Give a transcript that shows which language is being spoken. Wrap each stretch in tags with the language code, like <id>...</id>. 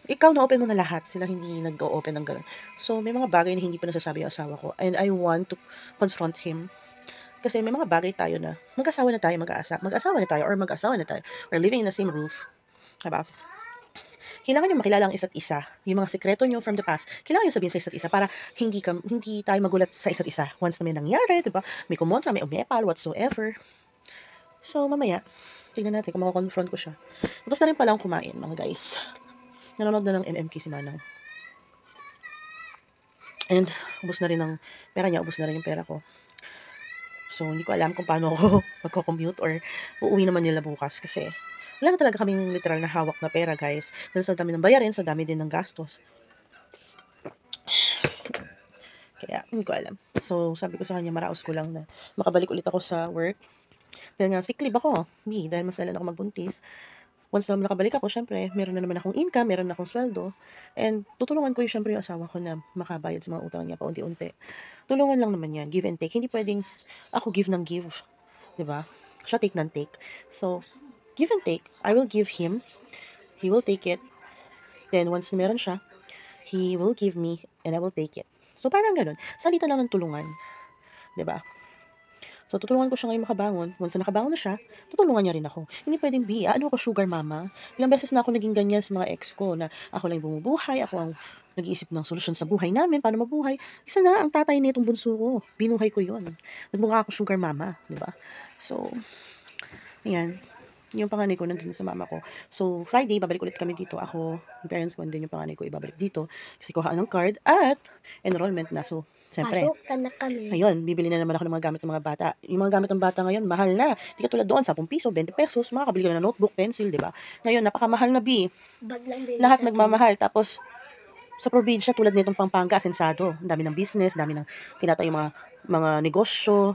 <tl>Ikaw na-open mo na lahat, sila hindi nag-o-open ng gano'n. So, may mga bagay na hindi pa nasasabi yung asawa ko,</tl> <en>and I want to confront him.</en> <tl>Kasi may mga bagay tayo na mag-asawa na tayo, mag-asawa na tayo, or living in the same roof. 'Di ba? Kailangan yung makilala ang isa't isa. Yung mga sekreto nyo from the past, kailangan yung sabihin sa isa't isa para hindi tayo magulat sa isa't isa. Once na may nangyari, 'di ba? May kumontra, may umepal, whatsoever. So, mamaya, tingnan natin kung makakonfront ko siya. Tapos na rin palang kumain, mga guys. Nanonood na ng MMK si Manang. And, ubos na rin ng pera niya, ubos na rin yung pera ko. So, hindi ko alam kung paano ako magko-commute or uuwi naman nila bukas kasi wala na talaga kaming literal na hawak na pera, guys. Dahil sa dami ng bayarin, sa dami din ng gastos. Kaya, hindi ko alam. So, sabi ko sa kanya, maraos ko lang na makabalik ulit ako sa work. Dahil nga, sick leave ako. Dahil masalan ako magbuntis. Once na nakabalik ako, syempre, meron na naman akong income, meron na akong sweldo. And tutulungan ko yung syempre yung asawa ko na makabayad sa mga utang niya paunti-unti. Tulungan lang naman yan, give and take. Hindi pwedeng ako give ng give. 'Di ba? Siya</tl> <en>take ng take. So, give and take. I will give him. He will take it. Then, once</en> <tl>na meron siya,</tl> <en>he will give me and I will take it.</en> <tl>So, parang ganun. Salita lang ng tulungan. 'Di ba? So, tutulungan ko siya ngayon makabangon. Once na nakabangon na siya, tutulungan niya rin ako. Hindi pwedeng, ano ako, sugar mama? Ilang beses na ako naging ganyan sa mga ex ko na ako lang yung bumubuhay, ako ang nag-iisip ng solusyon sa buhay namin, paano mabuhay. Isa na, ang tatay nitong bunso ko. Binuhay ko yun. Nagmukha ako sugar mama, di ba? So, ayan. Yung panganay ko nandun sa mama ko. So, Friday, babalik ulit kami dito. Ako, yung parents ko, and then yung panganay ko, ibabalik dito. Kasi kuhaan ng card at enrollment na. So, siyempre, Pasok ka na kami. ayun, bibili na naman ako ng mga gamit ng mga bata. Yung mga gamit ng bata ngayon, mahal na. Hindi katulad doon, 10 piso, 20 pesos, makakabili ka na notebook, pencil, di ba? Ngayon, napakamahal na, B. Bag lang din Lahat sa akin. nagmamahal. Tapos, sa probinsya, tulad nitong Pampanga, asensado. Ang dami ng business, dami ng tinatayo mga negosyo.</tl>